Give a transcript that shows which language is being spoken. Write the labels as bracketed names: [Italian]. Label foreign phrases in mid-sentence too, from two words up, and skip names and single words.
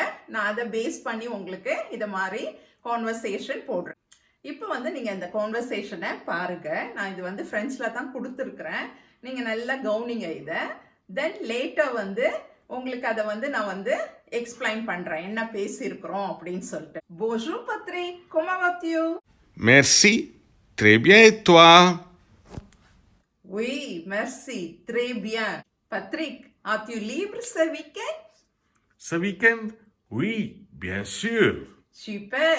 [Tamil] நான் அதை பேஸ் பண்ணி உங்களுக்கு இதை மாதிரி கான்வர்சேஷன் போடுறேன். இப்போ வந்து நீங்க இந்த கான்வர்சேஷனை பாருங்க. நான் இது வந்து ஃப்ரெஞ்சில் தான் கொடுத்துருக்குறேன். நீங்க நல்லா கவனிங்க இதை. [English] then later [Tamil] வந்து உங்களுக்கு அதை வந்து நான் வந்து எக்ஸ்பிளைன் பண்றேன் என்ன பேசியிருக்கிறோம் அப்படின்னு சொல்லிட்டு. [French] Bonjour Patrick, comment vas-tu? Merci, très bien et toi? Oui, merci, très bien. Patrick, as-tu libre ce week-end? Ce week-end? Oui, bien sûr. Super.